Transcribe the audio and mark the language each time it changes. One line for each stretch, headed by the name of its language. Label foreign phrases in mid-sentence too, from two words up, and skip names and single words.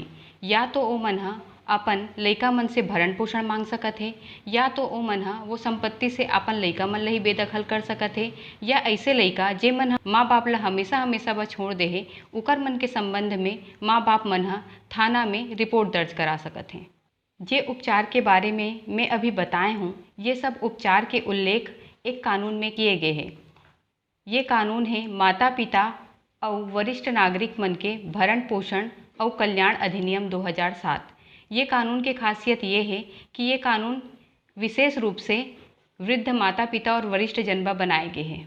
Chhattisgarhi: या तो ओ मन अपन लइका मन से भरण पोषण मांग सकत है, या तो ओ मन वो संपत्ति से अपन लइका मन ला ही बेदखल कर सकत है, या ऐसे लइका जे मन माँ बाप ला हमेशा हमेशा ब छोड़ दे है, उकर मन के संबंध में माँ बाप मन थाना में रिपोर्ट दर्ज करा सकत हैं। जे उपचार के बारे में मैं अभी बताए हूँ, ये सब उपचार के उल्लेख एक कानून में किए गए हैं। ये कानून है माता पिता और वरिष्ठ नागरिक मन के भरण पोषण और कल्याण अधिनियम 2007। ये कानून की खासियत ये है कि ये कानून विशेष रूप से वृद्ध माता पिता और वरिष्ठ जनबा बनाए गए हैं।